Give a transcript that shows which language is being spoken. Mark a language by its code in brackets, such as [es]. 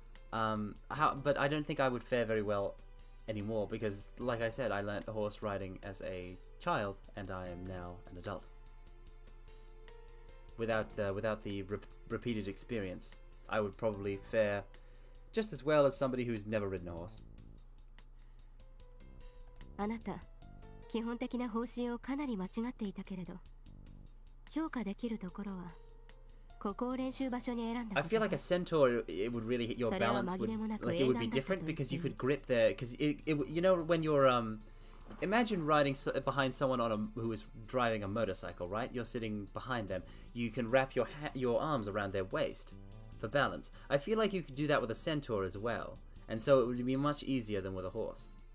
[en] But I don't think I would fare very well anymore because, like I said, I learnt horse riding as a child, and I am now an adult. Without the repeated experience, I would probably fare just as well as somebody who's never ridden a horse. [ja] あなた、基本的な方針をかなり間違っていたけれど、評価できるところはここを練習場所に選んだ。 [en] I feel like a centaur, it would really hit your balance. It would be different because you could grip there. Because when you're imagine riding behind someone who is driving a motorcycle, right? You're sitting behind them. You can wrap your arms around their waist for balance. I feel like you could do that with a centaur as well, and so it would be much easier than with a horse.